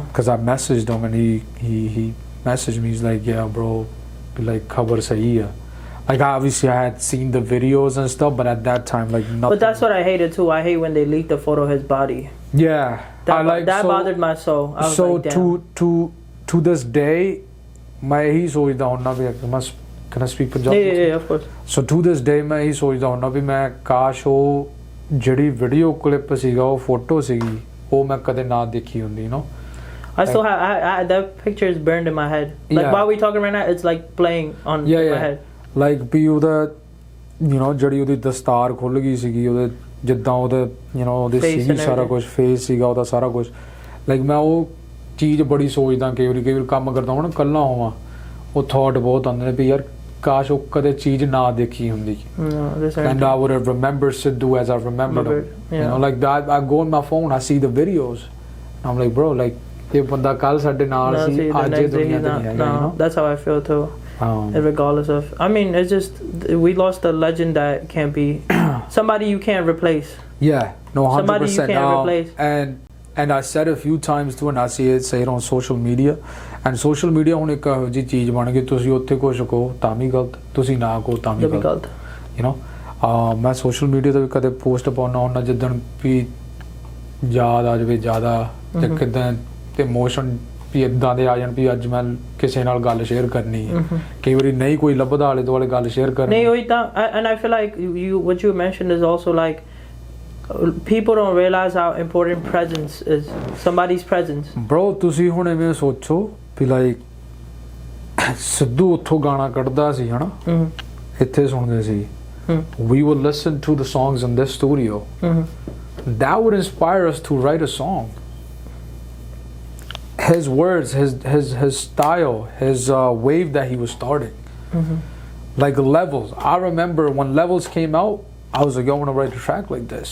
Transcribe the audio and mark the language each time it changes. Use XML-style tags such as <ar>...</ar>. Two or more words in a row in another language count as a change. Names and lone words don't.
<en>Because I messaged him and he messaged me. He's like, yeah, bro, like</en> <pa>ਖ਼ਬਰ ਸਹੀ ਹੈ.</pa> <en>Like obviously I had seen the videos and stuff, but at that time like nothing. But that's what I hated too. I hate when they leaked the photo of his body. Yeah, that bothered my soul. I was so like, damn. to this day,</en> <pa>ਮੈਂ ਹੀ ਸੋਚਦਾ ਹਾਂ ਨਾ ਵੀ</pa> <en>can I speak Punjabi? Yeah, of course. So to this day</en> <pa>ਮੈਂ ਹੀ ਸੋਚਦਾ ਹਾਂ ਨਾ ਵੀ ਮੈਂ ਕਾਸ਼ ਉਹ ਜਿਹੜੀ</pa> <en>video clip</en> <pa>ਸੀਗਾ ਉਹ ਫੋਟੋ ਸੀਗੀ ਉਹ ਮੈਂ ਕਦੇ ਨਾ ਦੇਖੀ ਹੁੰਦੀ,</pa> <en>you know. I still have I that picture is burned in my head. Like while we talking right now, it's like playing on my head.</en> <pa>Like ਵੀ ਉਹਦਾ</pa> <en>you know</en> <pa>ਜਿਹੜੀ ਉਹਦੀ ਦਸਤਾਰ ਖੁੱਲ ਗਈ ਸੀਗੀ ਉਹਦੇ ਜਿੱਦਾਂ ਉਹਦੇ</pa> <en>you know</en> <pa>ਉਹਦੇ ਸੀਗੀ ਸਾਰਾ ਕੁਝ ਫੇਸ ਸੀਗਾ ਉਹਦਾ ਸਾਰਾ ਕੁਝ like ਮੈਂ ਉਹ ਚੀਜ਼ ਬੜੀ ਸੋਚਦਾ ਕਈ ਵਾਰ ਕੰਮ ਕਰਦਾ ਹਾਂ ਨਾ ਕੱਲਾ ਹੋਵਾਂ ਉਹ ਥਾਟ ਬਹੁਤ ਆਉਂਦੇ ਨੇ ਵੀ ਯਾਰ ਕਾਸ਼ ਉਹ ਕਦੇ ਚੀਜ਼ ਨਾ ਦੇਖੀ ਹੁੰਦੀ</pa> <en>and I would have remembered Sidhu as I remembered him. You know, like that I go on my phone, I see the videos, I'm like, bro, like</en> <pa>ਇਹ ਬੰਦਾ ਕੱਲ ਸਾਡੇ ਨਾਲ ਸੀ ਅੱਜ ਇਹ ਦੁਨੀਆ ਤੇ ਨਹੀਂ ਹੈਗਾ,</pa> <en>you know. That's how I feel too. Regardless of, I mean, it's just we lost a legend that can't be somebody you can't replace. Yeah, no, 100%. Somebody you can't replace. And I said a few times too, and I say it on social media. And social media</en> <pa>ਹੁਣ ਇੱਕ ਇਹੋ ਜਿਹੀ ਚੀਜ਼ ਬਣ ਗਈ ਤੁਸੀਂ ਉੱਥੇ ਕੁਝ ਕਹੋ ਤਾਂ ਵੀ ਗਲਤ, ਤੁਸੀਂ ਨਾ ਕਹੋ ਤਾਂ ਵੀ ਗਲਤ.</pa> <en>You know,</en> <pa>ਮੈਂ</pa> <en>social media</en> <pa>ਤੇ ਵੀ ਕਦੇ ਪੋਸਟ ਪਾਉਣਾ ਹੁੰਦਾ ਜਿੱਦਣ ਵੀ ਯਾਦ ਆ ਜਾਵੇ ਜ਼ਿਆਦਾ ਜਾਂ ਕਿਦਾਂ ਤੇ ਇਮੋਸ਼ਨ ਵੀ ਇਦਾਂ ਦੇ ਆ ਜਾਣ ਵੀ ਅੱਜ ਮੈਂ ਕਿਸੇ ਨਾਲ ਗੱਲ ਸ਼ੇਅਰ ਕਰਨੀ ਹੈ ਕਈ ਵਾਰੀ ਨਹੀਂ ਕੋਈ ਲੱਭਦਾ ਆਲੇ ਦੁਆਲੇ ਗੱਲ ਸ਼ੇਅਰ ਕਰਨੀ ਨਹੀਂ ਹੋਈ ਤਾਂ</pa> <en>and I feel like what you mentioned is also like people don't realize how important presence is, somebody's presence. Bro,</en> <pa>ਤੁਸੀਂ ਹੁਣ ਐਵੇਂ ਸੋਚੋ ਵੀ ਲਾਈਕ ਸਿੱਧੂ ਉੱਥੋਂ ਗਾਣਾ ਕੱਢਦਾ ਸੀ ਹਨਾ ਇੱਥੇ ਸੁਣਦੇ ਸੀ</pa> <en>we would listen to the songs in this studio that would inspire us to write a song. His words, his style, his wave that he was starting, like Levels. I remember when Levels came out, I was like, I want to write a track like this.</en>